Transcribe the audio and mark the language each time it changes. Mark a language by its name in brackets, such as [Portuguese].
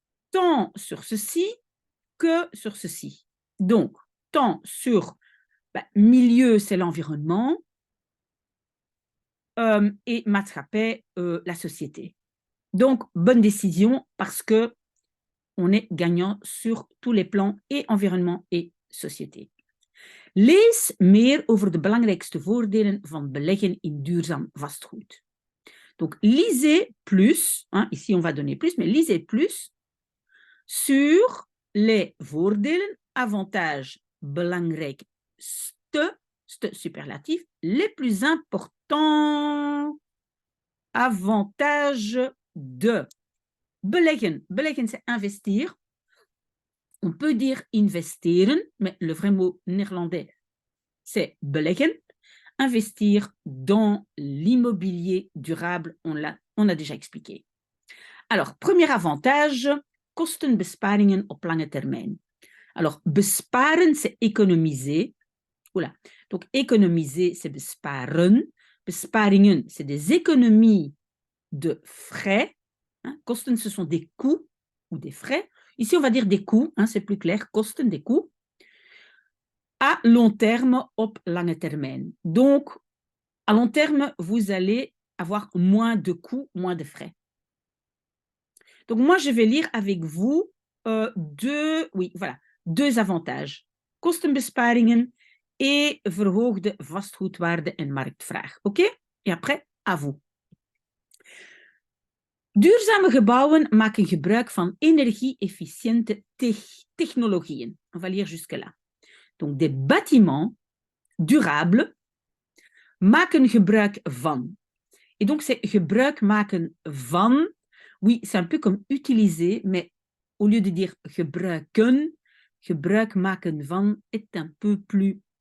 [French] Tant sur ceci que sur ceci. Donc, tant sur milieu, c'est l'environnement, et maatschappij, la société. Donc, bonne décision parce que on est gagnant sur tous les plans, et environnement et société. [Dutch] Lees meer over de belangrijkste voordelen van beleggen in duurzaam vastgoed. [French] Donc, lisez plus, hein, ici on va donner plus, mais lisez plus sur les voordelen, avantages, belangrijkste, superlatif, les plus importants avantages de beleggen. Beleggen, c'est investir. On peut dire investeren, mais le vrai mot néerlandais, c'est beleggen. Investir dans l'immobilier durable, on a déjà expliqué. Alors, premier avantage, [Dutch] kostenbesparingen op lange termijn. [French] Alors, besparen, c'est économiser. Oula. Donc, économiser, c'est besparen. Besparingen, c'est des économies de frais. Hein. Kosten, ce sont des coûts ou des frais. Ici, on va dire des coûts, hein, c'est plus clair, kosten, des coûts. À long terme, [Dutch] op lange termijn. [French] Donc, à long terme, vous allez avoir moins de coûts, moins de frais. Donc, moi, je vais lire avec vous deux avantages. Kostenbesparingen et [Dutch] verhoogde vastgoedwaarde en marktvraag. [French] OK? Et après, à vous. [Dutch] Duurzame gebouwen maken gebruik van energie-efficiënte technologieën. [French] On va lire jusque-là. Donc, des bâtiments durables [Dutch] maken gebruik van. [French] Et donc, c'est [Dutch] gebruik maken van. [French] Oui, c'est un peu comme utiliser, mais au lieu de dire gebruiken, gebruik maken van est un peu plus...